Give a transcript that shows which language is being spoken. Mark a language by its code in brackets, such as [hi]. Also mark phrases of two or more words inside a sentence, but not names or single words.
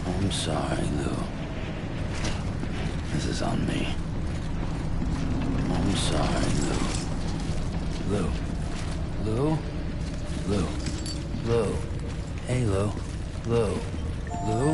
[en] I'm sorry, Lou. This is on me. I'm sorry, Lou. Lou. Lou? Lou. Lou. Hey, Lou. Lou. Lou?